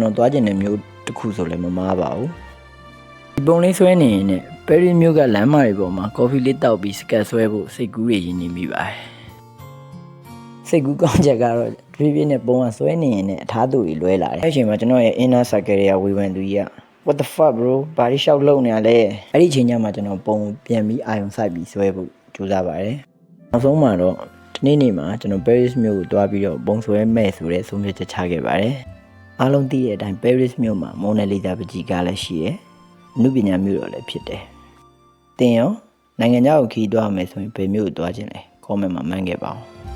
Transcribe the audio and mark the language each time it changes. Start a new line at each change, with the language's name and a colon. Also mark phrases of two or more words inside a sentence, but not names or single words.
Burmese: တော်သွားကျင်တဲ့မြို့တစ်ခုဆိုလည်းမမားပါဘူးဒီပုံလေးဆွဲနေရင်နဲ့ Paris မြို့ကလမ်းမတွေပေါ်မှာကော်ဖီလေးတောက်ပြီးစကတ်ဆွဲဖို့စိတ်ကူးတွေရင်းနေမိပါတယ်စိ တ်ကူးကောင်းချက်ကတော့ဖြည်းဖြည်းနဲ့ပုံကဆွဲနေရင်နဲ့အထားသူတွေလွဲလာတယ်အဲ့အချိန်မှာကျွန်တော်ရဲ့
English: inner circle
Burmese: တွေကဝေဖန်သူကြီးက
English: What the fuck bro
Burmese: ဘာလို့ရှောက်လုံနေရလဲအဲ့ဒီအချိန်ကျမှကျွန်တော်ပုံပြန်ပြီးအာရုံစိုက်ပြီးဆွဲဖို့ကြိုးစားပါတယ်နောက်ဆုံးမှာတော့ဒီနေ့မှာကျွန်တော် Paris မြို့ကိုတွားပြီးတော့ပုံဆွဲမဲ့ဆိုတဲ့ဆုံးဖြတ်ချက်ချခဲ့ပါတယ်အားလုံးသိတဲ့အတိုင်း Paris မြို့မှာ Mona Lisa ပကြီးကားလည်းရှိတယ်အနုပညာမြို့တော်လည်းဖြစ်တယ်တင်ရောနိုင်ငံခြားကိုခီးတွားမယ်ဆိုရင်ဘယ်မြို့ကိုတွားခြင်းလဲ comment မှာမှန်းခဲ့ပါဦး